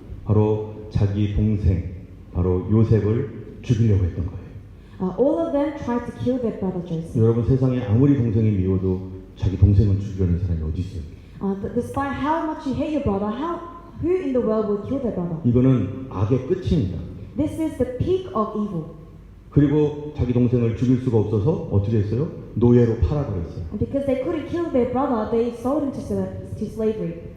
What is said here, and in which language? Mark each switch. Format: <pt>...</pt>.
<ko>바로 자기 동생, 바로 요셉을 죽이려고 했던 거예요.</ko> <en>All of them tried to kill their brother Joseph.</en> <ko>여러분 세상에 아무리 동생이 미워도 자기 동생을 죽이려는 사람이 어디 있어요?</ko> <en>Despite how much you hate your brother, who in the world will kill their brother?</en> <ko>이거는 악의 끝입니다.</ko> <en>This is the peak of evil.</en> <ko>그리고 자기 동생을 죽일 수가 없어서 어떻게 했어요? 노예로 팔아버렸어요.</ko> <en>And because they couldn't kill their brother, they sold him to slavery.</en>